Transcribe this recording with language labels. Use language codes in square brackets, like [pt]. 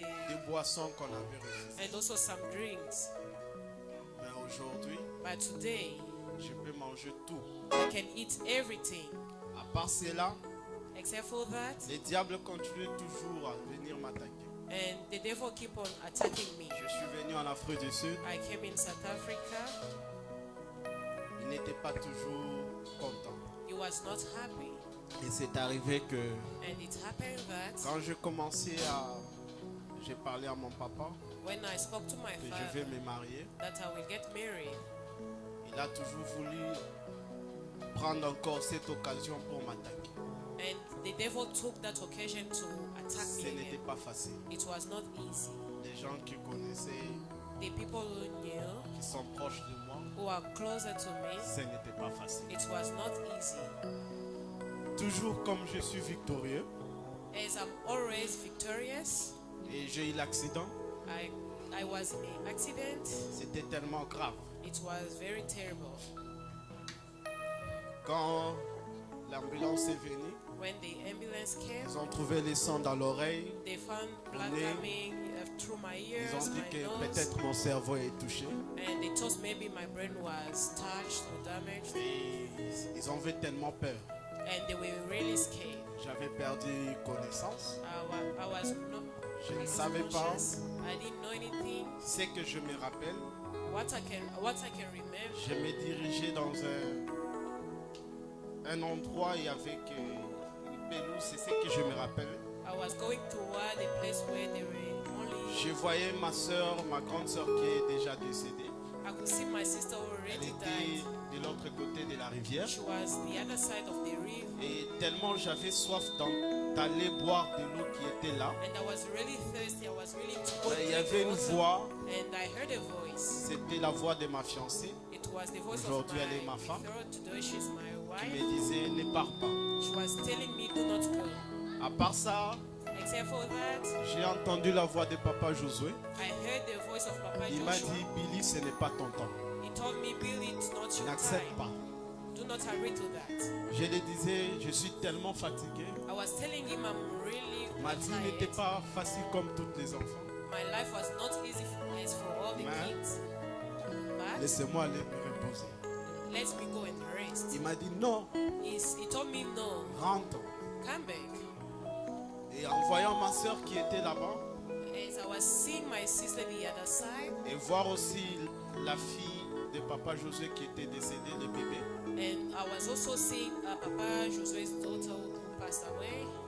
[fr] des boissons qu'on avait refusées. [en] and also some drinks. [fr] Mais aujourd'hui, [en] But today, [fr] je peux manger tout. [en] I can eat everything. [fr] À part cela, [en] Except for that, [fr] les diables continuent toujours à venir m'attaquer. [en] and the devil keep on attacking me. [fr] Je suis venu en Afrique du Sud, [en] I came in South Africa. [fr] il n'était pas toujours content. [en] He was not happy, [fr] Et c'est arrivé que [en] and it happened that [fr] quand j'ai commencé j'ai parlé à mon papa [en] when I spoke to my [fr] que je vais [en] father [fr] me marier, [en] that I will get married, [fr] il a toujours voulu prendre encore cette occasion pour m'attaquer. [en] and the devil took that occasion to attack [fr] Ce [en] me [fr] n'était [en] again. [fr] pas facile. [en] It was not easy. [fr] Les gens qui connaissaient, [en] The people who knew, [fr] qui sont proches de moi, [en] who are closer to me, [fr] ce n'était pas facile. [en] it was not easy. [fr] Toujours comme je suis victorieux [en] As I'm always victorious, [fr] et j'ai eu l'accident, [en] I was in an accident. [fr] c'était tellement grave. [en] It was very terrible. [fr] Quand l'ambulance est venue, [en] When the ambulance came, [fr] ils ont trouvé les sangs dans l'oreille. [en] they found blood [fr] nez. [en] coming through my [fr] Ils [en] ears, [fr] ont dit [en] my [fr] que [en] nose, [fr] peut-être mon cerveau est touché. [en] and they thought maybe my brain was touched or damaged, [fr] Et ils ont fait tellement peur. [en] and they were really scared. [fr] J'avais perdu connaissance. [en] I was not [fr] Je ne savais pas. [en] conscious. I didn't know anything. [fr] Ce que je me rappelle, [en] What I can remember, [fr] je me dirigeais dans un endroit, il y avait une pelouse, c'est ce que je me rappelle. [en] I was going toward a place where there were only. [fr] Je voyais ma soeur, ma grande soeur qui est déjà décédée. [en] I could see my sister [fr] Elle [en] already [fr] était [en] died. [fr] de l'autre côté de la rivière. [en] She was the other side of the river, [fr] Et tellement j'avais soif d'aller boire de l'eau qui était là. [en] and I was really thirsty. I was really to go [fr] Il y [en] drink [fr] avait une [en] water, [fr] voix, [en] and I heard a voice. [fr] c'était la voix de ma fiancée. [en] It was the voice of [fr] Aujourd'hui, elle est ma [en] my [fr] femme. [en] betrothed. Today she's my [fr] qui [en] wife. [fr] me disait ne pars pas. [en] She was telling me do not go. [fr] À part ça, [en] Except for that, [fr] j'ai entendu la voix de Papa Josué. [en] I heard the voice of Papa [fr] Il m'a [en] Joshua. [fr] dit, Billy, ce n'est pas ton temps. [en] He told me, Billy, it's not your [fr] N'accepte [en] time. [fr] pas. [en] Do not agree to that. [fr] Je lui disais, je suis tellement fatigué. [en] I was telling him I'm really [fr] Ma vie n'était [en] tired. [fr] pas facile comme tous les enfants. [en] My life was not easy as for all the Man. kids. But [fr] Laissez-moi aller me reposer. [en] let me go and rest. [fr] Il m'a dit non, [en] He told me no, [fr] rentre. [en] come back. [fr] Et en voyant ma soeur qui était là-bas, [en] As I was seeing my sister the other side, [fr] et voir aussi la fille de Papa Josué qui était décédée, le bébé, [en] and I was also seeing Papa Josue's daughter who passed away,